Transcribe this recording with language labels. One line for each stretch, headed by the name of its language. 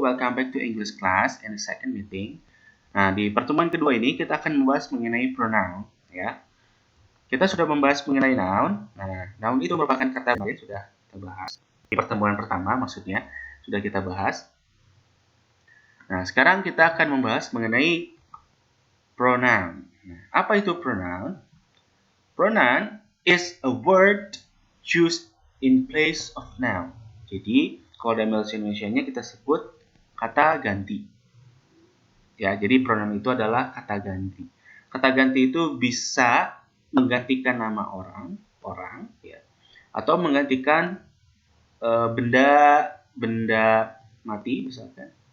English: Welcome back to English class and the second meeting.
Indonesian: Nah, di pertemuan kedua ini kita akan membahas mengenai pronoun, ya. Kita sudah membahas mengenai noun. Nah, noun itu merupakan kata yang sudah kita bahas di pertemuan pertama, maksudnya sudah kita bahas. Nah, sekarang kita akan membahas mengenai pronoun. Nah, apa itu pronoun?
English: Pronoun is a word used in place of noun.
Indonesian: Jadi, kalau dalam bahasa Indonesianya kita sebut kata ganti. Ya, jadi pronoun itu adalah kata ganti. Kata ganti itu bisa menggantikan nama orang, ya, atau menggantikan benda mati misalkan.